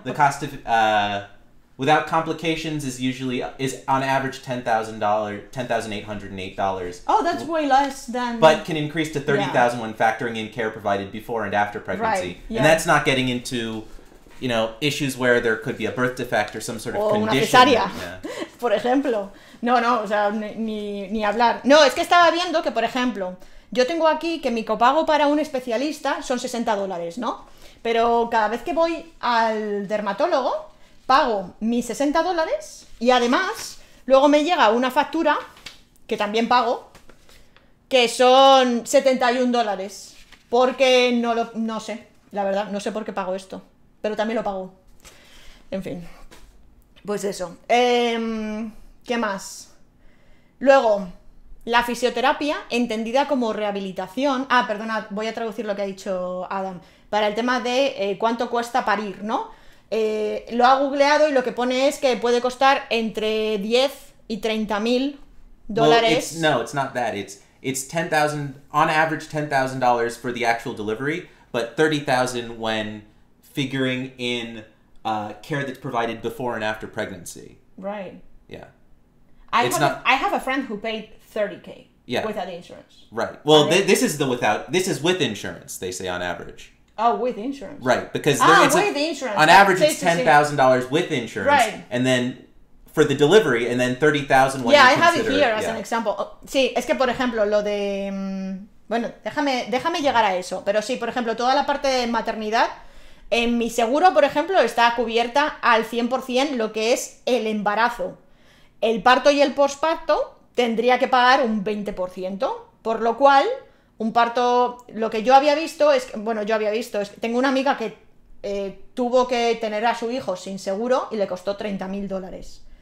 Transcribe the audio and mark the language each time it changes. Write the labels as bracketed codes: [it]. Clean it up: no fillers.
[en] The cost of without complications is on average $10,808. Oh, that's way less than... But can increase to $30,000 when factoring in care provided before and after pregnancy. Right, yeah. And that's not getting into, you know, issues where there could be a birth defect or some sort of [es] O una [en] condition. [es] cesárea, [en] Yeah. [es] por ejemplo. No, o sea, ni hablar. No, es que estaba viendo que, por ejemplo, yo tengo aquí que mi copago para un especialista son $60, ¿no? Pero cada vez que voy al dermatólogo, pago mis $60 y además luego me llega una factura, que también pago, que son $71. Porque no sé, la verdad, no sé por qué pago esto, pero también lo pago. En fin, pues eso. ¿Qué más? Luego, la fisioterapia, entendida como rehabilitación... Ah, perdona, voy a traducir lo que ha dicho Adam. Para el tema de cuánto cuesta parir, ¿no? Lo ha googleado y lo que pone es que puede costar entre 10 y 30.000 dólares. [en] Well, no, it's not that. It's $10,000 on average, $10,000 for the actual delivery, but $30,000 when figuring in care that's provided before and after pregnancy. Right. Yeah. I have a friend who paid $30K without insurance. Right. Well, this is with insurance. They say on average. Oh, with insurance. Right, because with insurance. On average, it's $10,000 with insurance, right. And then for the delivery, and then $30,000 when I you have it consider here as an example. [es] Sí, es que por ejemplo lo de, bueno, déjame llegar a eso. Pero sí, por ejemplo, toda la parte de maternidad, en mi seguro, por ejemplo, está cubierta al 100% lo que es el embarazo. El parto y el posparto tendría que pagar un 20%, por lo cual un parto, lo que yo había visto es que tengo una amiga que tuvo que tener a su hijo sin seguro y le costó $30.000.